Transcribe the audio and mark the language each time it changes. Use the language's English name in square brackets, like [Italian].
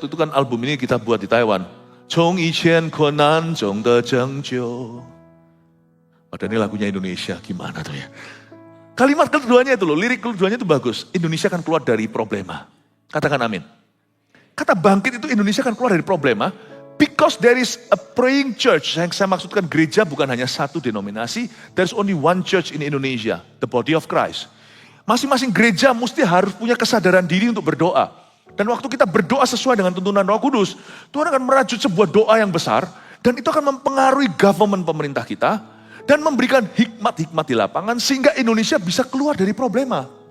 [Indonesian] Waktu itu kan album ini kita buat di Taiwan. [Chinese] 从以前困难中的拯救. [Indonesian] Padahal ini lagunya Indonesia, gimana tuh ya. Kalimat keduanya itu loh, lirik keduanya itu bagus. Indonesia akan keluar dari problema. Katakan amin. Kata bangkit itu Indonesia akan keluar dari problema. [English] Because there is a praying church. [Indonesian] Yang saya maksudkan gereja bukan hanya satu denominasi. [English] There's only one church in Indonesia. The body of Christ. [Indonesian] Masing-masing gereja mesti harus punya kesadaran diri untuk berdoa. Dan waktu kita berdoa sesuai dengan tuntunan Roh Kudus, Tuhan akan merajut sebuah doa yang besar. Dan itu akan mempengaruhi government pemerintah kita. Dan memberikan hikmat-hikmat di lapangan sehingga Indonesia bisa keluar dari problema.